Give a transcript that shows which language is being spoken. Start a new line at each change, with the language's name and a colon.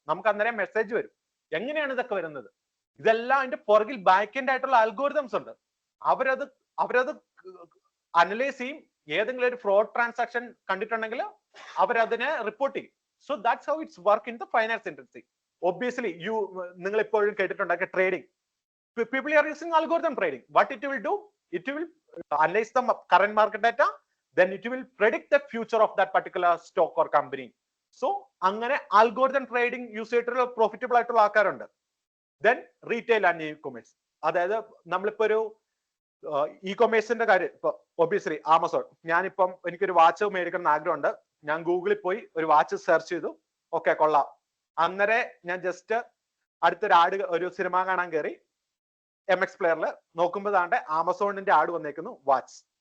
Malayalam: നമുക്ക് അന്നേരം മെസ്സേജ് വരും. എങ്ങനെയാണ് ഇതൊക്കെ വരുന്നത്? ഇതെല്ലാം അതിന്റെ പുറകിൽ ബാക്ക് എൻഡ് ആയിട്ടുള്ള അൽഗോരിതംസ് ഉണ്ട്. അവരത് അനലൈസ് ചെയ്യും. ഏതെങ്കിലും ഒരു ഫ്രോഡ് ട്രാൻസാക്ഷൻ കണ്ടിട്ടുണ്ടെങ്കിൽ അവരതിനെ റിപ്പോർട്ട് ചെയ്യും.
English: So that's how it's work in the finance industry. Obviously
Malayalam: നിങ്ങൾ ഇപ്പോഴും കേട്ടിട്ടുണ്ടാക്കിയ trading,
English: people are using algorithm trading. What it will do, it will analyze the current market data, then it will predict the future of that particular stock or company.
Malayalam: So അങ്ങനെ algorithm trading use ചെയ്തിട്ടുള്ള profitable ആയിട്ടുള്ള ആൾക്കാരുണ്ട്. Then retail and E commerce, അതായത് നമ്മളിപ്പോ ഒരു E കൊമേഴ്സിന്റെ കാര്യം, ഇപ്പൊ obviously Amazon, ഞാനിപ്പം എനിക്കൊരു വാച്ച് മേടിക്കണം എന്ന് ആഗ്രഹമുണ്ട്, ഞാൻ ഗൂഗിളിൽ പോയി ഒരു വാച്ച് സെർച്ച് ചെയ്തു, ഓക്കെ കൊള്ളാം, അന്നേരം ഞാൻ ജസ്റ്റ് അടുത്തൊരു ആഡ്, ഒരു സിനിമ കാണാൻ കയറി MX പ്ലെയറിൽ നോക്കുമ്പോൾ താണ്ടെ ആമസോണിന്റെ ആഡ് വന്നേക്കുന്നു, വാച്ച്.